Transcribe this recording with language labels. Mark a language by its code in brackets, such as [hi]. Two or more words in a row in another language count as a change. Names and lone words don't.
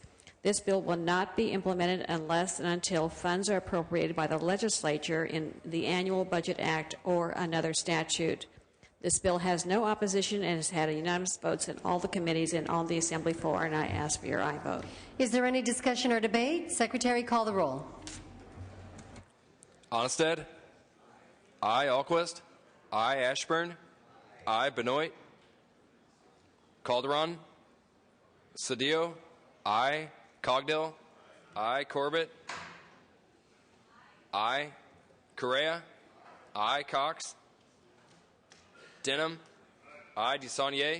[en] This bill will not be implemented unless and until funds are appropriated by the legislature in the Annual Budget Act or another statute. This bill has no opposition and has had unanimous votes in all the committees and on the Assembly floor, and I ask for your aye vote. Is there any discussion or debate? Secretary, call the roll. Onnested, aye. Alquist, aye. Ashburn, I. Benoit. Calderon. Cedillo. I. Cogdill. I. Corbett. I. Correa. I. Cox. Denham. I. DeSaulnier.